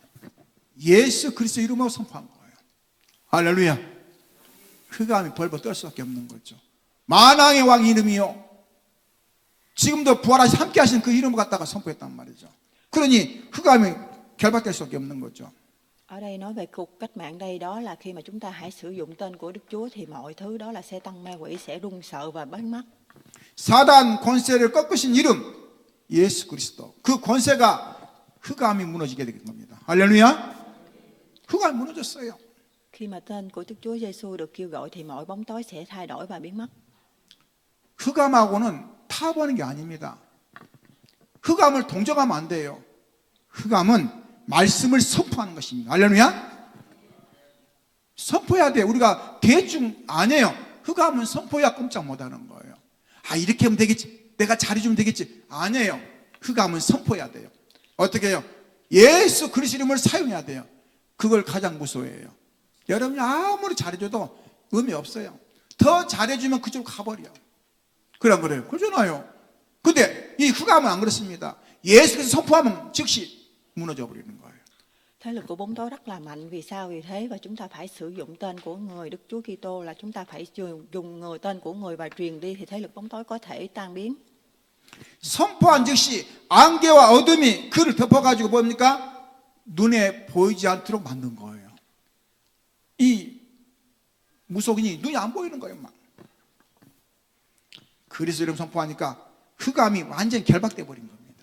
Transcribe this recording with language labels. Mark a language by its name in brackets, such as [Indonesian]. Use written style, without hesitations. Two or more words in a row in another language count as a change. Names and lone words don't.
[Korean] 예수 그리스도 이름으로 선포한 거예요. 할렐루야. 흑암이 벌벌 떨 수밖에 없는 거죠. 만왕의 왕 이름이요, 지금도 부활하시 함께 하신 그 이름을 갖다가 선포했단 말이죠. 그러니 흑암이 결박될 수밖에 없는 거죠. [Vietnamese] Ở đây nói về cuộc cách mạng đây, đó là khi mà chúng ta hãy sử dụng tên của Đức Chúa thì mọi thứ đó là sẽ tăng ma quỷ sẽ run sợ và biến mất. [Korean] 사단 권세를 꺾으신 이름 예수 그리스도. 그 권세가 흑암이 무너지게 된 겁니다. 할렐루야. 흑암이 무너졌어요. [Vietnamese] Khi mà tên của Đức Chúa Giêsu được kêu gọi thì mọi bóng tối sẽ thay đổi và biến mất. [Korean] 흑암하고는 타협하는 게 아닙니다. 흑암을 동정하면 안 돼요. 흑암은 말씀을 선포하는 것입니다. 할렐루야. 선포해야 돼. 우리가 대충 안 해요. 흑암은 선포해야 꼼짝 못하는 거예요. 아, 이렇게 하면 되겠지, 내가 잘해주면 되겠지. 아니에요. 흑암은 선포해야 돼요. 어떻게 해요? 예수 그리스도 이름을 사용해야 돼요. 그걸 가장 무서워해요. 여러분이 아무리 잘해줘도 의미 없어요. 더 잘해주면 그쪽으로 가버려. 그래요. 그러잖아요. 근데 이 흑암은 안 그렇습니다. 예수께서 선포하면 즉시 무너져 버리는 거예요. [Vietnamese] Thế lực của bóng tối rất là mạnh. Vì sao? Vì thế và chúng ta phải sử dụng tên của người Đức Chúa Kitô, là chúng ta phải dùng người tên của người và truyền đi thì thế lực bóng tối có thể tan biến. [Korean] 선포한 즉시 안개와 어둠이 그를 덮어가지고 뭡니까? 눈에 보이지 않도록 만든 거예요. 이 무속인이 눈이 안 보이는 거예요. 막. 그리스도 이름 선포하니까 흑암이 완전히 결박돼 버린 겁니다.